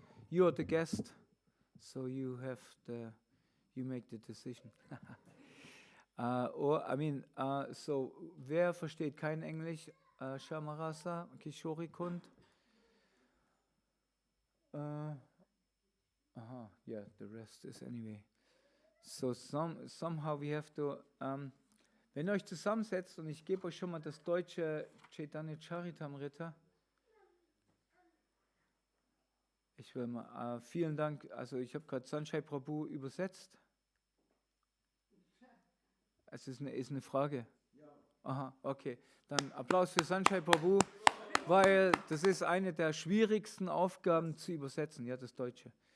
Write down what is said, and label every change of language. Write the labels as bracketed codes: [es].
[en] You're the guest, so you make the decision. [de] So wer versteht kein Englisch? Shamarasa, Kishori Kund. [en] Yeah, the rest is anyway. So somehow we have to [de] Wenn ihr euch zusammensetzt, und ich gebe euch schon mal das deutsche Caitanya Caritamrita. Ich will mal, vielen Dank, also ich habe gerade Sanjay Prabhu übersetzt. Es ist eine Frage. Aha, okay. Dann Applaus für Sanjay Prabhu, weil das ist eine der schwierigsten Aufgaben zu übersetzen, ja, das Deutsche.